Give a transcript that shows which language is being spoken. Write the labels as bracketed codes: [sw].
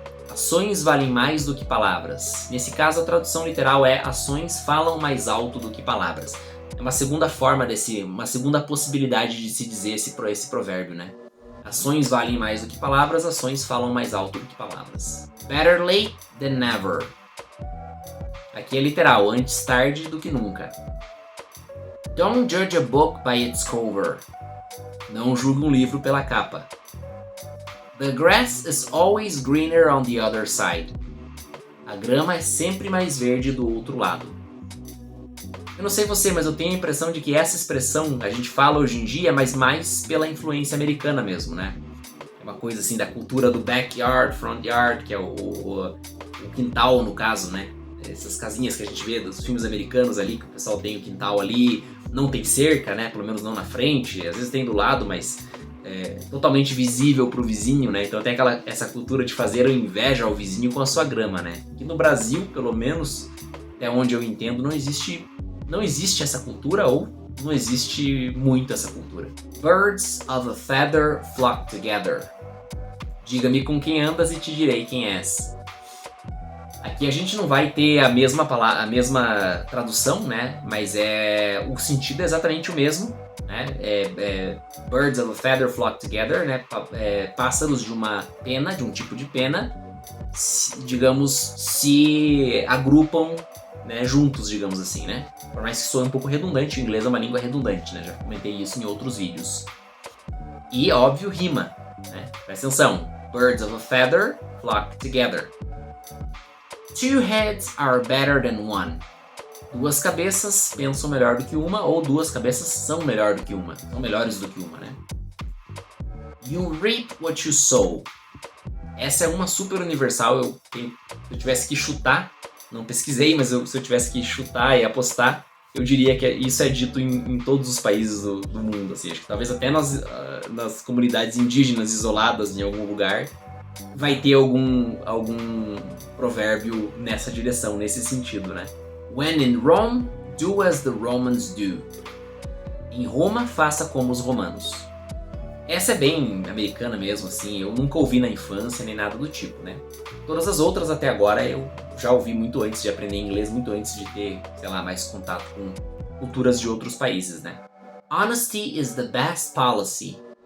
[pt] Ações valem mais do que palavras. Nesse caso, a tradução literal é ações falam mais alto do que palavras. É uma segunda forma uma segunda possibilidade de se dizer esse provérbio, né? Ações valem mais do que palavras, ações falam mais alto do que palavras. [en] Better late than never. [pt] Aqui é literal, antes tarde do que nunca. [en] Don't judge a book by its cover. [pt] Não julgue um livro pela capa. [en] The grass is always greener on the other side. [pt] A grama é sempre mais verde do outro lado. Eu não sei você, mas eu tenho a impressão de que essa expressão a gente fala hoje em dia, mas mais pela influência americana mesmo, né? É uma coisa assim da cultura do backyard, front yard, que é o quintal no caso, né? Essas casinhas que a gente vê dos filmes americanos ali, que o pessoal tem o quintal ali, não tem cerca, né? Pelo menos não na frente, às vezes tem do lado, mas totalmente visível pro vizinho, né? Então tem essa cultura de fazer inveja ao vizinho com a sua grama, né? Aqui no Brasil, pelo menos, até onde eu entendo, não existe essa cultura ou não existe muito essa cultura. [en] Birds of a feather flock together. [pt] Diga-me com quem andas e te direi quem és. Aqui a gente não vai ter a mesma tradução, né? Mas o sentido é exatamente o mesmo, né? [en] Birds of a feather flock together, [pt] né? Pássaros de uma pena, de um tipo de pena, se agrupam, né, juntos, digamos assim, né? Por mais que soe um pouco redundante, o inglês é uma língua redundante, né? Já comentei isso em outros vídeos. E, óbvio, rima, né? Presta atenção. [en] Birds of a feather flock together. Two heads are better than one. [pt] Duas cabeças pensam melhor do que uma, ou duas cabeças são melhor do que uma. São melhores do que uma, né? [en] You reap what you sow. [pt] Essa é uma super universal. Se eu tivesse que chutar, não pesquisei, mas se eu tivesse que chutar e apostar, eu diria que isso é dito em todos os países do mundo. Assim, acho que talvez até nas comunidades indígenas isoladas em algum lugar vai ter algum provérbio nessa direção, nesse sentido, né? [en] When in Rome, do as the Romans do. [pt] Em Roma, faça como os romanos. Essa é bem americana mesmo, assim, eu nunca ouvi na infância nem nada do tipo, né? Todas as outras até agora eu já ouvi muito antes de aprender inglês, muito antes de ter, sei lá, mais contato com culturas de outros países, né? [en] Honesty is the best policy.